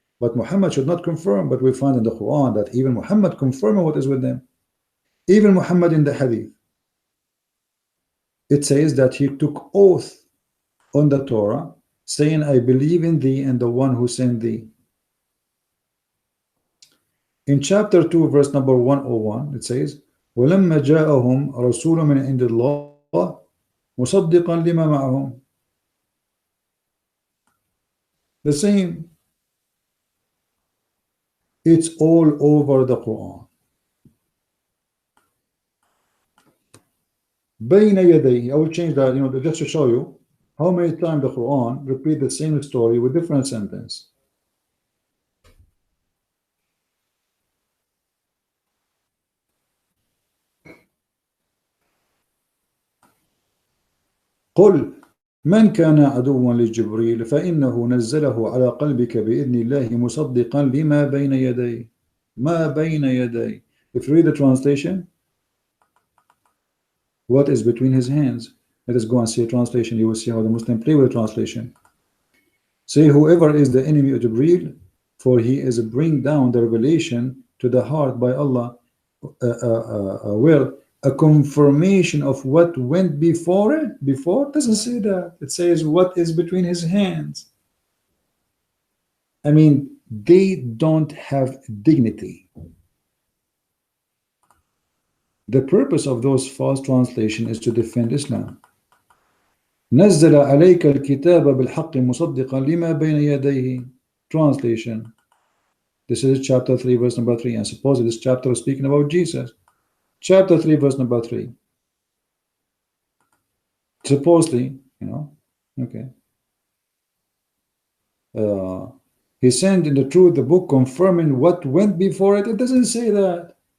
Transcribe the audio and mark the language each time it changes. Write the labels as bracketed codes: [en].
[en] But Muhammad should not confirm. But we find in the Quran that even Muhammad confirming what is with them. Even Muhammad in the Hadith, it says that he took oath on the Torah, saying, I believe in thee and the one who sent thee. In chapter 2, verse number 101, it says, [ar] وَلَمَّا جَاءَهُمْ رَسُولٌ مِنْ عِنْدِ اللَّهِ مُصَدِّقًا لِمَا مَعَهُمْ. [en] The same. It's all over the Quran. [ar] بَيْنَ يَدَيْهِ. [en] I will change that, just to show you how many times the Quran repeat the same story with different sentence. [ar] قل من كان عدوا لجبريل فإنه نزله على قلبك بإذن الله مصدقا لما بين يديه. ما بين يديه. [en] If you read the translation, what is between his hands? Let us go and see a translation. You will see how the Muslim play with the translation. Say, whoever is the enemy of Jibreel, for he is bring down the revelation to the heart by Allah, will a confirmation of what went before it. Before it doesn't say that. It says what is between his hands. I mean, they don't have dignity. The purpose of those false translations is to defend Islam. [ar] نزل عليك الكتاب بالحق مصدقا لما بين يديه. [en] Translation. This is chapter 3, verse number 3. And suppose this chapter is speaking about Jesus. Chapter 3, verse number 3. Supposedly, okay. He sent in the truth the book confirming what went before it. It doesn't say that.